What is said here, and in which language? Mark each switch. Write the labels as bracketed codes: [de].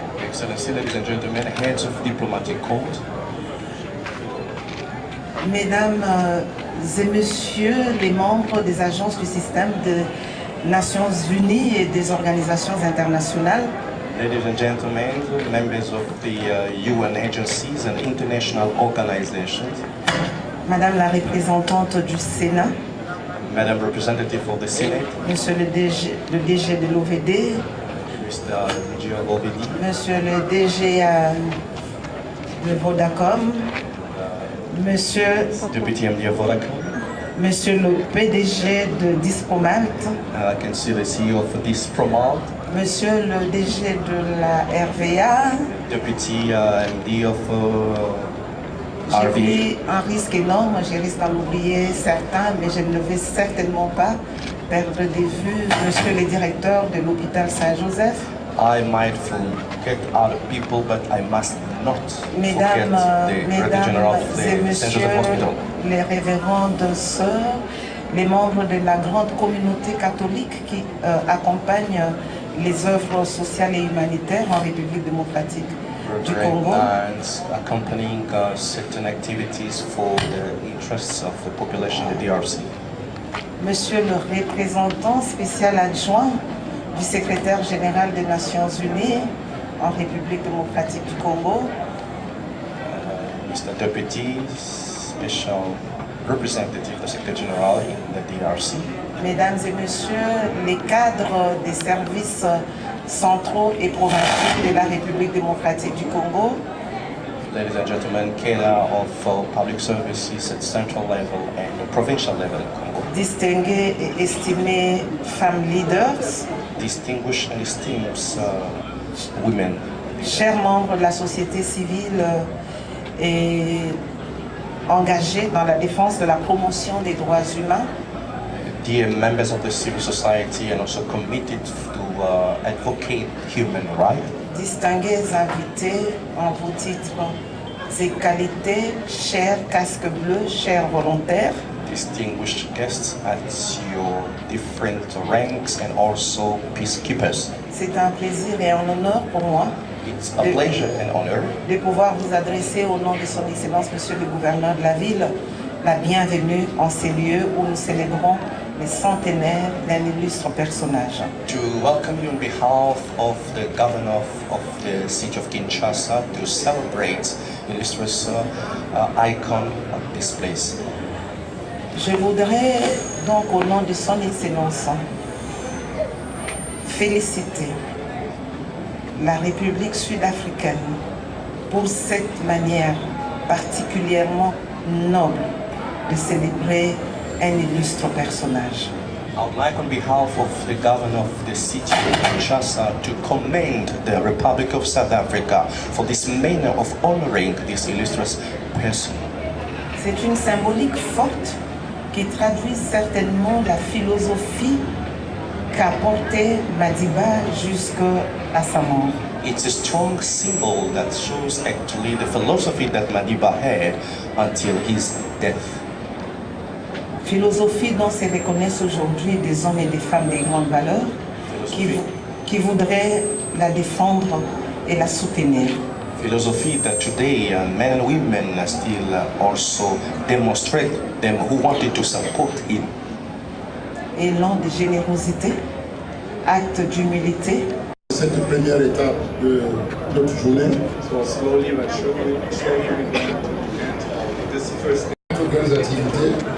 [en] Excellency, ladies and gentlemen, heads of diplomatic corps, [fr] Mesdames et Messieurs les membres des agences du système des Nations Unies et des organisations internationales, [en] ladies and gentlemen, members of the UN agencies and international organizations, [fr] Madame la représentante du Sénat, [en] Madam Representative of the Senate, [fr] Monsieur le DG de l'OVD, [en] Mr. DG of OVD, [fr] Monsieur le DG de Vodacom, Monsieur, [en] Deputy MD of Vodacom, [fr] Monsieur le PDG de Dispromat, [en] I can see the CEO of Dispromat, [fr] Monsieur le DG de la RVA. [en] Deputy MD of [fr] J'ai [en] RVA. [fr] pris un risque énorme, je risque d'en oublier certains, mais je ne vais certainement pas perdre de vue Monsieur le directeur de l'hôpital Saint-Joseph. [en] I might forget other people, but I must not forget [fr] Mesdames [en] the Director General of [fr] et [en] the St. [fr] Messieurs, [en] Joseph Hospital. [fr] les révérendes sœurs, les membres de la grande communauté catholique qui accompagnent les œuvres sociales et humanitaires en République démocratique du Congo. [en] And accompanying certain activities for the interests of the population in the DRC. [fr] Monsieur le représentant spécial adjoint du secrétaire général des Nations Unies en République démocratique du Congo, [en] Mr. Deputy Special Representative, the Secretary General in the DRC. [fr] Mesdames et Messieurs, les cadres des services centraux et provinciaux de la République démocratique du Congo, [en] Ladies and gentlemen, cadre of public services at central level and provincial level in Congo. [fr] distingués et estimés femmes leaders, [en] Distinguished and esteemed women, [fr] chers membres de la société civile et engagés dans la défense de la promotion des droits humains, [en] dear members of the civil society and also committed to advocate human rights, [fr] distingués invités en vos titres et qualités, chers casques bleus, chers volontaires, [en] distinguished guests at your different ranks and also peacekeepers. [fr] c'est un plaisir et un honneur pour moi [en] It's a pleasure and honor [fr] de pouvoir vous adresser au nom de son Excellence, Monsieur le Gouverneur de la ville, la bienvenue en ces lieux où nous célébrons les centenaires d'un illustre personnage. [en] to welcome you on behalf of the governor of the city of Kinshasa to celebrate illustrious icon of this place. [fr] Je voudrais donc au nom de son Excellence féliciter la République sud-africaine pour cette manière particulièrement noble de célébrer un illustre personnage. [en] I would like, on behalf of the governor of the city of Kinshasa, to commend the Republic of South Africa for this manner of honoring this illustrious person. [fr] C'est une symbolique forte qui traduit certainement la philosophie qu'a portée Madiba jusqu'à sa mort. [en] It's a strong symbol that shows actually the philosophy that Madiba had until his death. [fr] Philosophie dont se reconnaissent aujourd'hui des hommes et des femmes de grandes valeurs qui voudraient la défendre et la soutenir. [en] Philosophy that today men and women still also demonstrate them who wanted to support him. [fr] Élan de générosité, acte d'humilité. Cette première étape de notre journée. Toutes les activités.